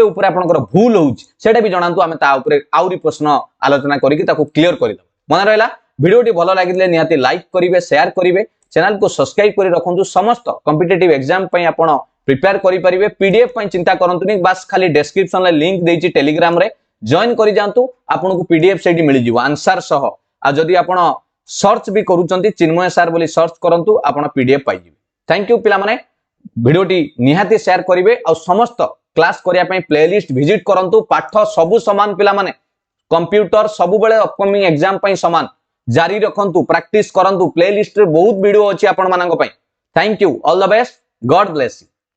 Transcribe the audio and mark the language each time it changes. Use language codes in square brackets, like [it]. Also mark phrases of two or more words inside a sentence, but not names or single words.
[or] ଉପର ଆପଣଙ୍କର ଭୁଲ ହେଉଛି ସେଇଟା ବି ଜଣାନ୍ତୁ ଆମେ ତା ଉପର ଆଉରି ପ୍ରଶ୍ନ ଆଲୋଚନା କରିକି ତାକୁ କ୍ଲିଅର କରି ଦ ମନ ରହିଲା ଭିଡିଓଟି ଭଲ ଲାଗିଲେ ନିହାତି ଲାଇକ କରିବେ ସେୟାର କରିବେ ଚ୍ୟାନେଲକୁ ସବସ୍କ୍ରାଇବ କରି ରଖନ୍ତୁ ସମସ୍ତ [en] competitive exam [or] ପାଇଁ ଆପଣ ପ୍ରିପେୟାର କରି ପାରିବେ ପିଡିଏଫ ପାଇଁ ଚିନ୍ତା କରନ୍ତୁନି ବସ ଖାଲି ଡିସକ୍ରିପସନ ଲେ ଲିଙ୍କ ଦେଇଛି ଟେଲିଗ୍ରାମରେ ଜଏନ କରି ଯାଆନ୍ତୁ ଆପଣଙ୍କୁ ପିଡିଏଫ ସେଠି ମିଳି ଯିବ ଆନସର ସହ ଆ ଯଦି ଆପଣ ସର୍ଚ୍ଚ ବି କରୁଛନ୍ତି ଚିନ୍ମୟ ସର ବୋଲି ସର୍ଚ୍ଚ କରନ୍ତୁ ଆପଣ ପିଡିଏଫ ପାଇ ଯିବେ। [en] thank you [or] ପିଲା ମାନେ ଭିଡିଓଟି ନିହାତି ସେୟାର କରିବେ ଆ ସମସ୍ତ କ୍ଲାସ କରିବା ପାଇଁ ପ୍ଲେଲିଷ୍ଟ ଭିଜିଟ କରନ୍ତୁ ପାଠ ସବୁ ସମାନ ପିଲା ମାନେ କମ୍ପ୍ୟୁଟର ସବୁବେଳେ [en] upcoming exam [or] ପାଇଁ ସମାନ ଜାରି ରଖନ୍ତୁ ପ୍ରାକ୍ଟିସ କରନ୍ତୁ ପ୍ଲେଲିଷ୍ଟରେ ବହୁତ ଭିଡିଓ ଅଛି ଆପଣମାନଙ୍କ ପାଇଁ। [en] Thank you all the best God bless you.